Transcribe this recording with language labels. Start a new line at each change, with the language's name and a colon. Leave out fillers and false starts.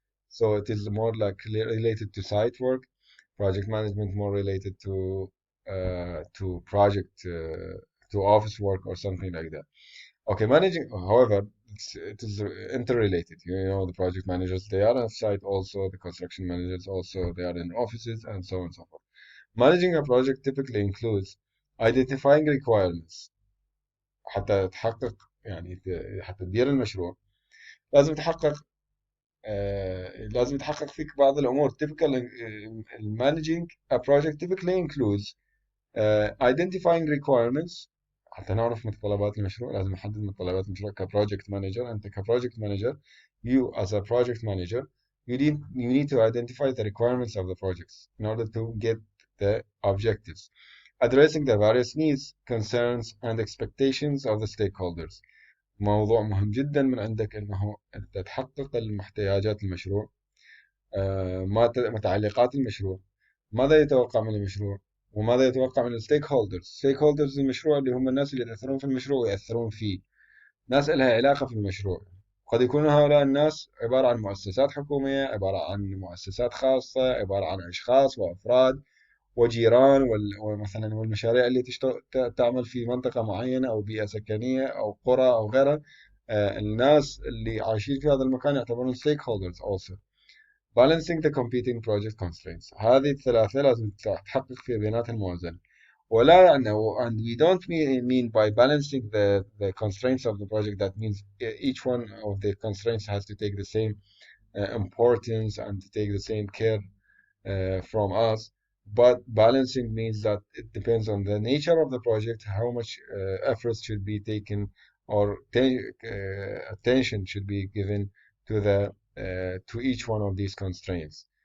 English: So it is more like related to site work, project management more related to project to office work or something like that. Okay, managing, however, it is interrelated. You know, the project managers, they are on site also, the construction managers also, they are in offices and so on and so forth. Managing a project typically includes identifying requirements.
Arabic: حتى تحقق يعني حتى تدير المشروع لازم تحقق لازم تحقق فيك بعض الأمور.
English: Typical managing a project typically includes identifying requirements.
Arabic: حتى نعرف متطلبات المشروع لازم نحدد متطلبات المشروع كبروجكت مانجر. أنت كبروجكت مانجر,
English: you as a project manager, you need to identify the requirements of the projects in order to get the objectives. Addressing the various needs, concerns and expectations of the stakeholders.
Arabic: موضوع مهم جدا من عندك انه انت تحقق احتياجات المشروع، متعلقات المشروع، ماذا يتوقع من المشروع وماذا يتوقع من الستيك هولدرز. ستيك هولدرز المشروع اللي هم الناس اللي يتأثرون في المشروع ويأثرون فيه، ناس لها علاقة في المشروع. قد يكونوا هؤلاء الناس عبارة عن مؤسسات حكومية، عبارة عن مؤسسات خاصة، عبارة عن أشخاص وأفراد وجيران ومثلا والمشاريع اللي تعمل في منطقة معينة أو بيئة سكنية أو قرى أو غيرها. الناس اللي عايشين في هذا المكان يعتبرون ستيك هولدرز also.
English: Balancing the competing project constraints.
Arabic: هذه الثلاثة لازم تحقق في بيناتها الموازنة. ولا يعني
English: and we don't mean by balancing the constraints of the project that means each one of the constraints has to take the same importance and to take the same care from us. But balancing means that it depends on the nature of the project, how much efforts should be taken or attention should be given to each one of these constraints.